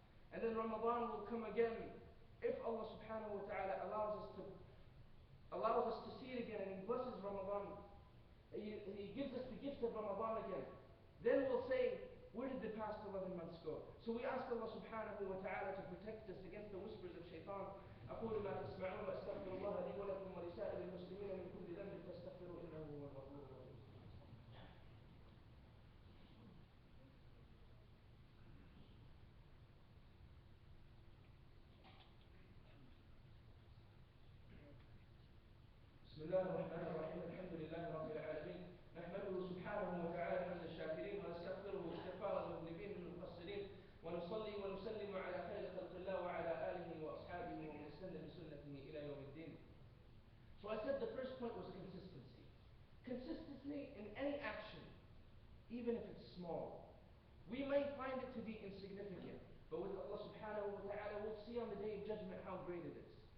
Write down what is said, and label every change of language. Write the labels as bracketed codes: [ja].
[en] And then Ramadan will come again. If Allah subhanahu wa ta'ala allows us to see it again, and He blesses Ramadan, He gives us the gift of Ramadan again, then we'll say, where did the past 11 months go? So we ask Allah subhanahu wa ta'ala to protect us against the whispers of shaitan. [ar] أقول ما تسمعون وأستغفر الله لي ولكم ولسائر المسلمين من كل ذنب فاستغفروه إنه هو الغفور الرحيم. بسم الله الرحمن الرحيم. الحمد لله رب العالمين. نحمده سبحانه وتعالى حمد الشاكرين ونستغفره استغفار المذنبين المقصرين ونصلي ونسلم على خير خلق الله وعلى آله وأصحابه ومن استنى بسنته إلى يوم الدين. [en] So I said the first point was consistency. Consistency in any action, even if it's small. We may find it to be insignificant, but with Allah subhanahu wa ta'ala, we'll see on the day of judgment how great it is.